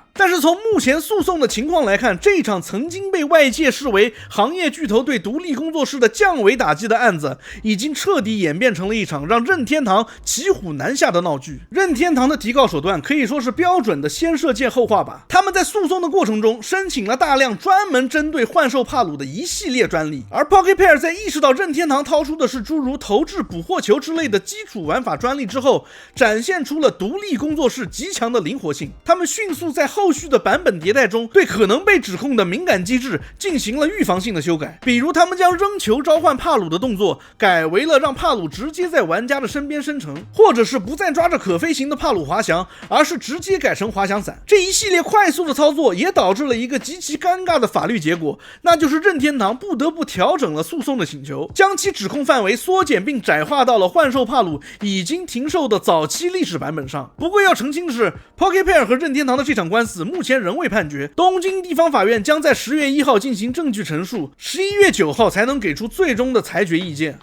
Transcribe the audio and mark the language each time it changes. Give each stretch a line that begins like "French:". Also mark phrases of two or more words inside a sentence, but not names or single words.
Chinese: 但是從目前訴訟的情況來看，這場曾經被外界視為行業巨頭對獨立工作室的降維打擊的案子，已經徹底演變成了一場讓任天堂騎虎難下的鬧劇。任天堂的提告手段可以說是標準的先射箭后畫靶，他們在訴訟的過程中申請了大量專門針對幻獸帕魯的一系列專利，而 Pocket Pair 在意識到任天堂掏出的是諸如投掷捕獲球之類的基礎玩法專利之後，展現出了獨立工作室極強的靈活性。他們迅速在後續的版本迭代中对可能被指控的敏感機制進行了預防性的修改，比如他們将扔球召喚帕魯的動作改為了讓帕魯直接在玩家的身邊生成，或者是不再抓着可飛行的帕魯滑翔，而是直接改成滑翔傘。這一系列快速的操作也導致了一個極其尷尬的法律結果，那就是任天堂不得不調整了訴訟的請求，將其指控範圍縮減並窄化到了幻獸帕魯已經停售的早期歷史版本上。不過要澄清的是， Pocket Pair 和任天堂的這場官司目前仍未判決，東京地方法院將在10月1號進行證據陳述，11月9號才能給出最終的裁決意見。